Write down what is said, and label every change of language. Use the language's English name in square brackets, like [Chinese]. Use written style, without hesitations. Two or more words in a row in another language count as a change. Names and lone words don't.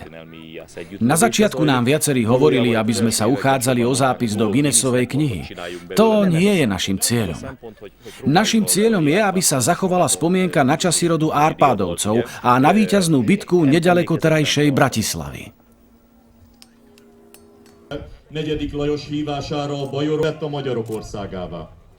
[Slovak] Na začiatku nám viacerí hovorili, aby sme sa uchádzali o zápis do Guinnessovej knihy. To nie je našim cieľom. Našim cieľom je, aby sa zachovala spomienka na časy rodu Árpádovcov a na víťaznú bitku neďaleko terajšej Bratislavy. [Hungarian] Negyedik Lajos hívásáról Bajor lett a Magyarok országába.